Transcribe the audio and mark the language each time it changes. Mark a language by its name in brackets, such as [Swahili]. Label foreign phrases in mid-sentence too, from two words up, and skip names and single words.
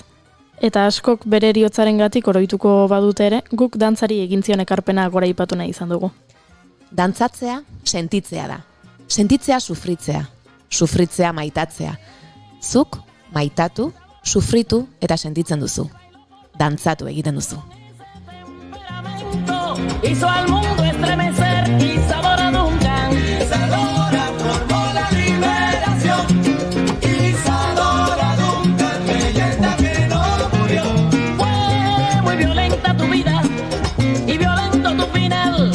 [Basque] Eta askok bere eriotzarengatik oroituko badute ere, guk dantzari egin zion ekarpena goraipatu nahi izan dugu. Dantzatzea, sentitzea da. Sentitzea sufritzea. Sufritzea maitatzea. Zuk, maitatu, sufritu eta sentitzen duzu. Dantzatu egiten duzu. [Spanish] Hizo al mundo estremecer Isadora Duncan. Isadora formó la liberación. Isadora Duncan, leyenda que no murió. Fue muy violenta tu vida y violento tu final.